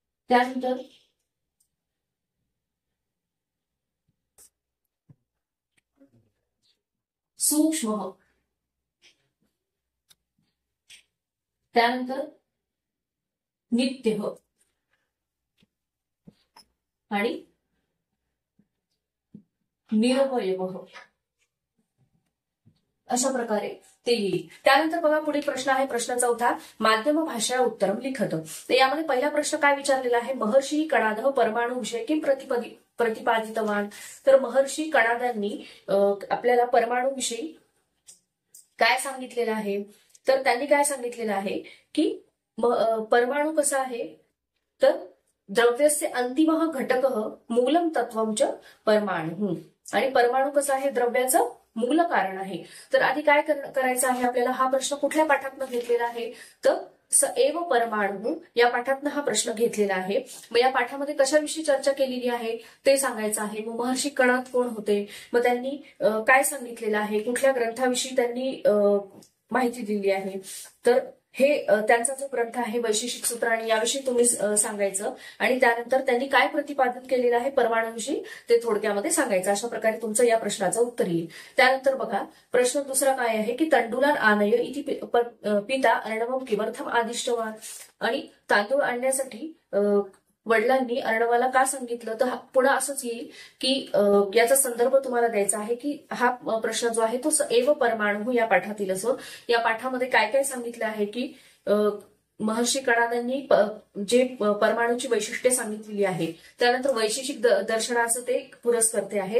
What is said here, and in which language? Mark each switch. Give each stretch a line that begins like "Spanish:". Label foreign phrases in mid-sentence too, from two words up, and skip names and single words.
Marathi: त्यानंतर सूक्ष्म, त्यानंतर नित्य आणि निरवयव अशा प्रकारे ते येईल. त्यानंतर बघा पुढील प्रश्न आहे प्रश्न चौथा,
Sanskrit: माध्यम भाषा उत्तरम लिखत.
Marathi: तर यामध्ये पहिला प्रश्न काय विचारलेला आहे,
Sanskrit: महर्षी कणाद परमाणु विषय किम प्रतिपादितवान.
Marathi: तर महर्षी कणादांनी आपल्याला परमाणु विषयी काय सांगितलेलं आहे. तर त्यांनी काय सांगितलेलं आहे की परमाणु कसा आहे, तर
Sanskrit: द्रव्यस्य अंतिम घटक मूलम तत्वम च परमाणु.
Marathi: आणि परमाणु कसा आहे, द्रव्याचं मूल कारण आहे. तर आधी काय करायचं आहे आपल्याला, हा प्रश्न कुठल्या पाठातून घेतलेला आहे, तर स एव परमाणु या पाठातून हा प्रश्न घेतलेला आहे. मग या पाठामध्ये कशाविषयी चर्चा केलेली आहे ते सांगायचं आहे. मग महर्षी कणाद कोण होते, मग त्यांनी काय सांगितलेलं आहे, कुठल्या ग्रंथाविषयी त्यांनी माहिती दिली आहे. तर हे त्यांचा जो ग्रंथ आहे वैशेषिक सूत्र आणि याविषयी तुम्ही सांगायचं. आणि त्यानंतर त्यांनी काय प्रतिपादन केलेलं आहे परमाणूविषयी ते थोडक्यामध्ये सांगायचं. अशा प्रकारे तुमचं या प्रश्नाचं उत्तर येईल. त्यानंतर बघा प्रश्न दुसरा काय आहे की
Sanskrit: तंडुलान आनय इति पिता अर्णवम किमर्थम आदिष्टवान.
Marathi: आणि तांदूळ आणण्यासाठी वडिलांनी अर्णवाला का सांगितलं, तर पुन्हा असंच येईल की याचा संदर्भ तुम्हाला द्यायचा आहे की हा प्रश्न जो आहे तो एव परमाणु या पाठातील असून या पाठामध्ये काय काय सांगितलं आहे की महर्षी कणादांनी जे परमाणूची वैशिष्ट्ये सांगितलेली आहे, त्यानंतर वैशेषिक दर्शनाचं ते पुरस्कर्ते आहेत.